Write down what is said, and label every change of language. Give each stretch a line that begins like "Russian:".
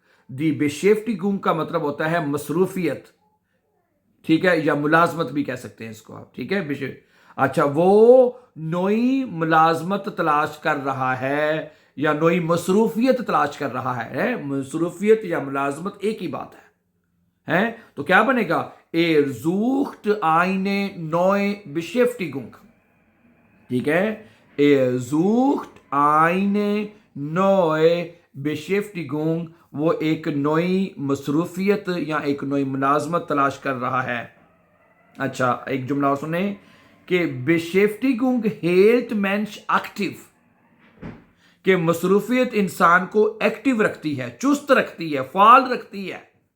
Hindi: दी Beschäftigung का मतलब होता है मसरूफियत। ठीक है, या मुलाजमत भी कह सकते हैं इसको आप। ठीक है, अच्छा, वो नई मुलाजमत तलाश कर रहा है या नई मसरूफियत तलाश कर रहा है। मसरूफियत या मुलाजमत एक ही बात है। तो क्या बनेगा?
German: Er sucht eine neue Beschäftigung।
Hindi: ठीक है,
German: Er sucht eine neue Beschäftigung,
Hindi: वो एक नई मसरूफियत या एक नई मुलाजमत तलाश कर रहा है। अच्छा, एक जुमला और सुने कि
German: Beschäftigung hält Mensch aktiv,
Hindi: कि मसरूफियत इंसान को एक्टिव रखती है, चुस्त रखती है, फाल रखती है।